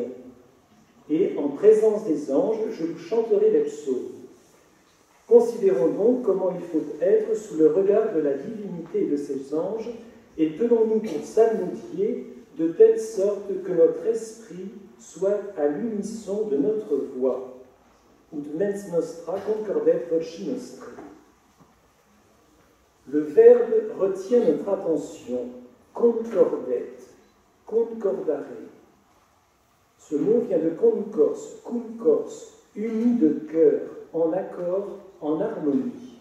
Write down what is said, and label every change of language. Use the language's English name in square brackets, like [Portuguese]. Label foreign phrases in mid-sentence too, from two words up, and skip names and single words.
[French] Et en présence des anges, je vous chanterai les psaumes. Considérons donc comment il faut être sous le regard de la divinité de ces anges et tenons-nous pour psalmodier de telle sorte que notre esprit soit à l'unisson de notre voix. [Latin] Ut mens nostra concordet voci nostri. [French] Le verbe retient notre attention. [Latin] Concordet, concordare. [French] Ce mot vient de [Latin] concors, concors, [French] uni de cœur, en accord, en harmonie.